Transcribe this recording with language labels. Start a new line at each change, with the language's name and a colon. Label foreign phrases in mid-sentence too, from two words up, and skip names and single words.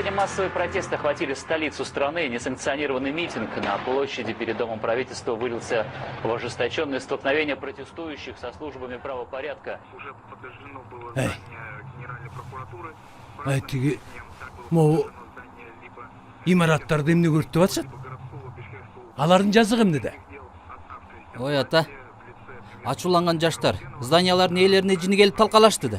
Russian: Массовые протесты охватили столицу страны. Несанкционированный митинг на площади перед Домом правительства вылился в ожесточенное столкновение протестующих со службами правопорядка.
Kyrgyz: Тиги могу имараттарды эмне көрсөтүп атышат? Алардын жазыгы эмнеде? Ой ата, ачууланган жаштар зданиялардын ээлерине жини келип талкалашты да.